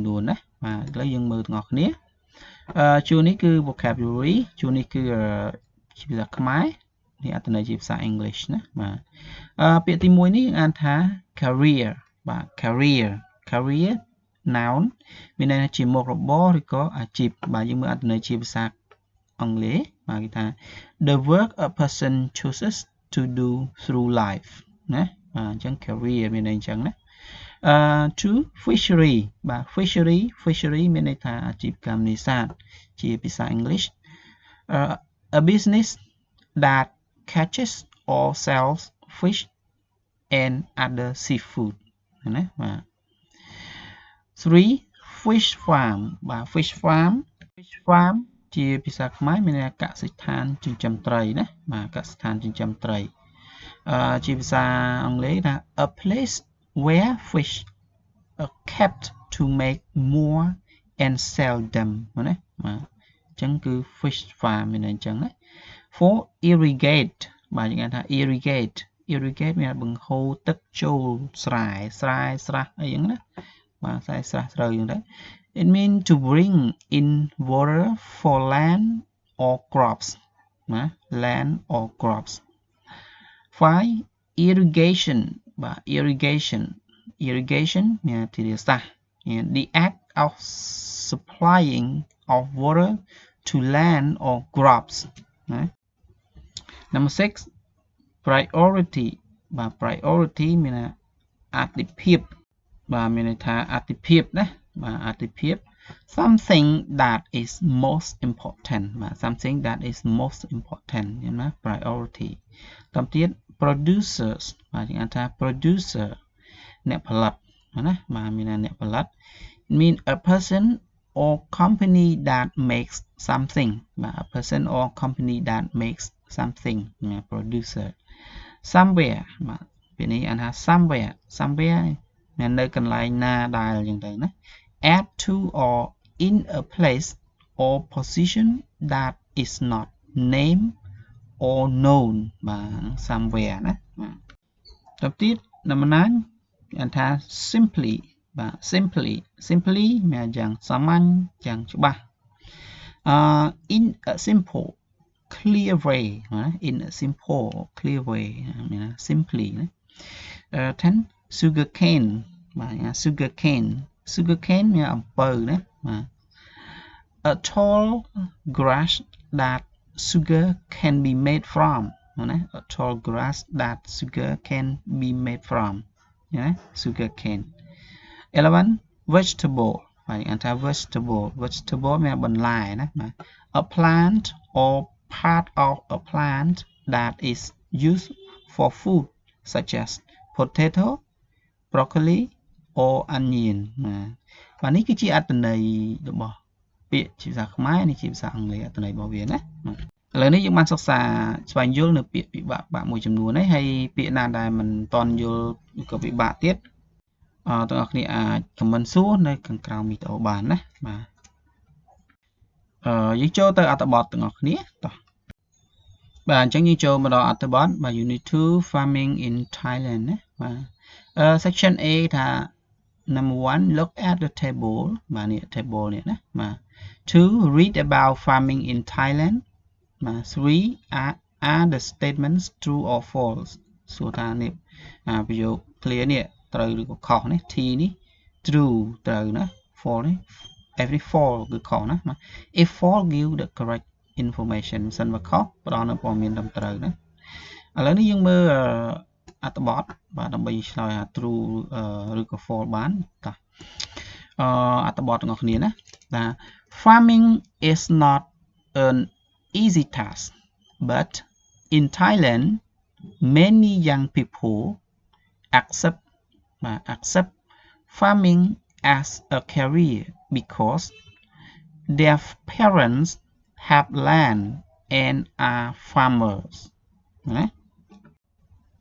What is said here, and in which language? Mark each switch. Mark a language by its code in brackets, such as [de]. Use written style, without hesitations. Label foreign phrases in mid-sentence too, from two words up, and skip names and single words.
[km] នួនណាបាទឥឡូវយើងមើលទាំងអស់គ្នាជួរនេះគឺ vocabulary ជួរនេះគឺជាភាសាខ្មែរនេះអត្ថន័យជាភាសា English ណាបាទពា ក្យទី1នេះអានថា career បាទ [en] career noun [km] មានន័យថាជាមុខរបរឬក៏អា ជីពបាទយើងមើលអត្ថន័យជាភាសាអង់គ្លេសបាទគេថា [en] the work a person chooses to do through life [km] ណាបាទអញ្ចឹង career មានន័យអញ្ចឹងណា [en] to fishery [km] បាទ fishery មានន័យថាអាជីពកម្មនេសាទជាភាសា English [en] a business that catches or sells fish and other seafood [km] ណាបាទ 3 [en] fish farm [km] បាទ [en] fish farm [km] ជាភាសាខ្មែរមានន័យកសិដ្ឋានចិញ្ចឹមត្រីណាបាទកសិដ្ឋាន ចិញ្ចឹមត្រីជាភាសាអង់គ្លេសថា [en] a place where fish are kept to make more and sell them [km] ណាបាទអញ្ចឹងគឺ [en] fish farm [km] មានន័យអញ្ចឹងណា [en] for irrigate [km] បាទយើងហៅថា irrigate មានបង្ហូរទឹកចូលស្រែស្រះអីហ្នឹងណាបាទស្រែស្រះស្រូវអញ្ចឹងទៅ [en] it means to bring in water for land or crops [km] ណា [en] land or crops [km] 5 irrigation បាទ irrigation មានធារាសាស្ត្រ [en] the act of supplying of water to land or crops [km] ណា [en] number 6 priority [km] បាទ priority មានអាទិភាពបាទមានន័យថាអាទិ ភាពណាបាទអាទិភាព [en] something that is most important [km] បាទ [en] something that is most important [km] យល់ណា priority តាមទៀត producers បាទយើងហៅ ថា producer អ្នកផលិតណាបាទមានអ្នកផលិត [en] mean a person or company that makes something [km] បាទ [en] a person or company that makes something ណា producer somewhere [km] បាទពេលនេះអានថា [en] somewhere [km] នៅកន្លែងណាដែលអញ្ចឹងទៅណា [en] add to or in a place or position that is not named or known បាទ somewhere ណាបាទទៅទៀត number 9អានថា simply បាទ simply [km] មានយ៉ាងសាមញ្ញយ៉ាងច្បាស់ [en] in a simple clear way ណា in a simple clear way មាន simply ណា 10 sugarcane បាទ sugarcane មានអំពៅណាបាទ a tall grass that sugar can be made from ណា a tall grass that sugar can be made from ណា sugarcane 11 vegetable បាទអានថា vegetable មានបន្លែណាបាទ a plant or part of a plant that is used for food such as potato broccoli or onion [km] បាទនេះគឺជាអត្ថន័យរបស់ពាក្យជាភាសាខ្មែរនេះជាភាសាអង់គ្លេសអត្ថន័យរបស់វាណាឥឡូវនេះយើងបានសិក្សាស្វែងយល់នៅពាក្យពិបាកមួយចំនួនហើយពាក្យណាដែលមិនតន់យល់ក៏ពិបាកទៀតទាំងអស់គ្នាអាចខមមិនសួរនៅខាងក្រោមវីដេអូបានណាបាទ យើងចូលទៅអត្ថបទទាំងអស់គ្នាតោះបាទអញ្ចឹងយើងចូលមកដល់អត្ថបទបាទ Unit 2 Farming in Thailand ណាបាទ section A ថា [en] number 1 look at the table [km] បាទ នេះ table នេះណាបាទ [en] 2 read about farming in Thailand [km] បាទ 3 [en] are the statements true or false [km] សួរថានេះប្រយោគ clear នេះ ត្រូវឬក៏ខុសនេះ T នេះ true ត្រូវណា false នេះ every false គឺខុសណា [en] if false give the correct information [km] សិនបើខុសផ្ដល់នូវព័ត៌មានត្រឹមត្រូវណាឥឡូវនេះយើងមើល អត្ថបទបាទដើម្បីឆ្លើយថា true ឬក៏ false បានតោះអត្ថបទទាំងអស់គ្នាណាថា [en] farming is not an easy task but in Thailand many young people accept farming as a career because their parents have land and are farmers ណា